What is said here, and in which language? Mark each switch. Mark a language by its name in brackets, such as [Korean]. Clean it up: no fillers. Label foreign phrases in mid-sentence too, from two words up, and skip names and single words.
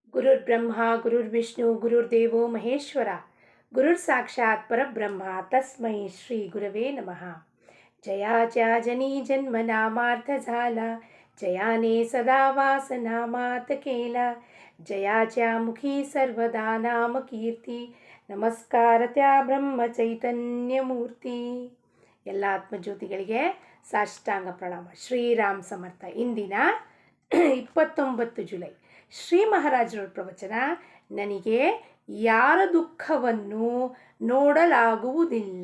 [Sanskrit] ಗುರುರ್ಬ್ರಹ್ಮ ಗುರುರ್ವಿಷ್ಣು ಗುರುರ್ದೇವೋ ಮಹೇಶ್ವರ ಗುರುರ್ ಸಾಕ್ಷಾತ್ ಪರಬ್ರಹ್ಮ ತಸ್ಮೈ ಶ್ರೀ ಗುರವೇ नमः. [Marathi] जयाच्या जनी जन्म नामार्थ झाला, जयाने सदा वासनामात केला, जयाच्या मुखी सर्वदा नाम कीर्ती, नमस्कार त्या ब्रह्म चैतन्य मूर्ती. [Kannada] ಎಲ್ಲ ಆತ್ಮಜ್ಯೋತಿಗಳಿಗೆ ಸಾಷ್ಟಾಂಗ ಪ್ರಣಾಮ. ಶ್ರೀರಾಮ್ ಸಮರ್ಥ. ಇಂದಿನ 29 ಜುಲೈ ಶ್ರೀ ಮಹಾರಾಜರ ಪ್ರವಚನ. ನನಗೆ ಯಾರ ದುಃಖವನ್ನು ನೋಡಲಾಗುವುದಿಲ್ಲ.